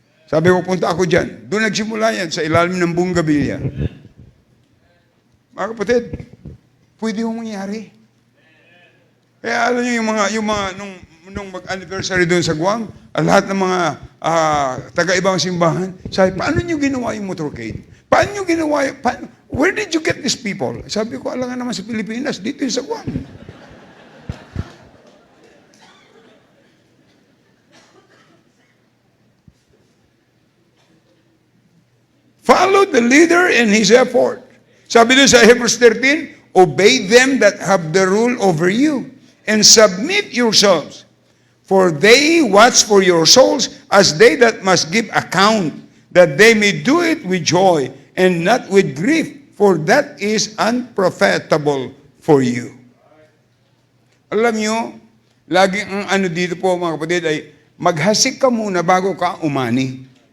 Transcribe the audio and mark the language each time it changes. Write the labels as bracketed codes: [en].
[tl] Sabi ko, punta ako dyan. Doon nagsimula yan sa ilalim ng Bongabilla. Mga kapatid, pwede yung mangyari. Kaya alam niyo yung mga nung mag-anniversary doon sa Guam, lahat ng mga taga-ibang simbahan, sabi, paano niyo ginawa yung motorcade? Paano niyo ginawa [en] where did you get these people? [tl] Sabi ko, alam nga naman sa Pilipinas, dito yung sa Guam. [en] Follow the leader in his effort. [tl] Sabi doon sa [en] Hebrews 13, obey them that have the rule over you and submit yourselves. For they watch for your souls as they that must give account, that they may do it with joy and not with grief, for that is unprofitable for you. [tl] Alam nyo, lagi ang ano dito po mga kapatid ay maghasik ka muna bago ka umani.